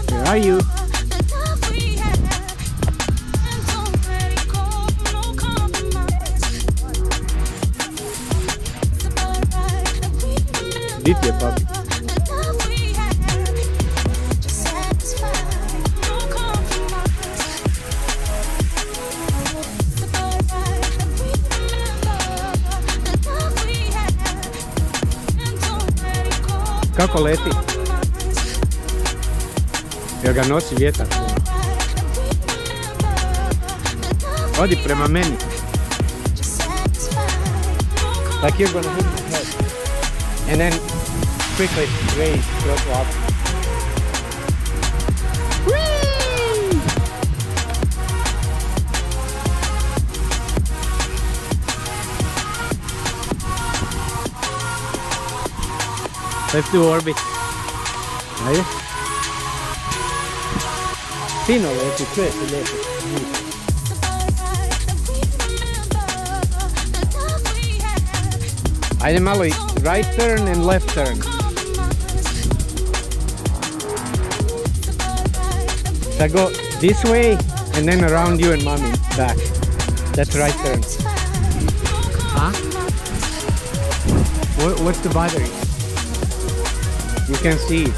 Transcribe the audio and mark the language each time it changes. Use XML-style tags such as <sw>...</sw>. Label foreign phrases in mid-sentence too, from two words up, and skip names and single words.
<en>are you?</en> <hr>Di ti je papi? Kako leti? Jel ga nosi vjetar? Odi prema meni.</hr> <en>Like you're gonna hit my head. And then quickly raise, drop. Let's do orbit.</en> <hr>Ajde. Fino leti, čuje se lijepo. Ajde malo i</hr> <en>right turn and left turn. So go this way and then around you and mommy back. That's right turn. Huh? What's the battery? You can see it.</en>